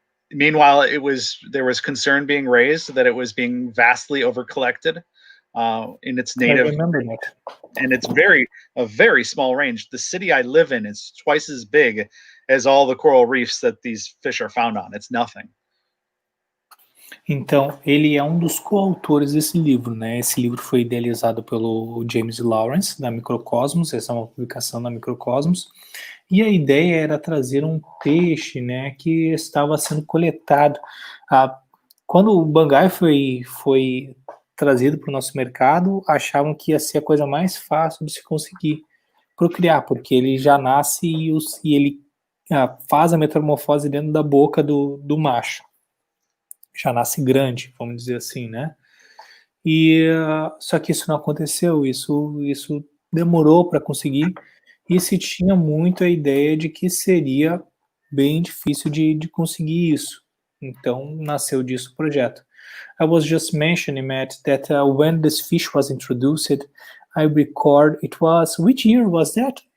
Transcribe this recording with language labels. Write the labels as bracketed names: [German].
[English] Meanwhile, there was concern being raised that it was being vastly overcollected in its native. I remember that. And it's a very small range. The city I live in is twice as big as all the coral reefs that these fish are found on. It's nothing. [Portuguese] Então, ele é um dos coautores desse livro, né? Esse livro foi idealizado pelo James Lawrence, da Microcosmos, essa é uma publicação da Microcosmos, e a ideia era trazer um peixe, né, que estava sendo coletado. Quando o Bangai foi trazido para o nosso mercado, achavam que ia ser a coisa mais fácil de se conseguir procriar, porque ele já nasce e ele faz a metamorfose dentro da boca do macho. Já nasce grande, vamos dizer assim, né? E só que isso não aconteceu, isso demorou para conseguir, e se tinha muito a ideia de que seria bem difícil de conseguir isso. Então nasceu disso o projeto. [English] I was just mentioning, Matt, that when this fish was introduced, I record, it was, which year was that?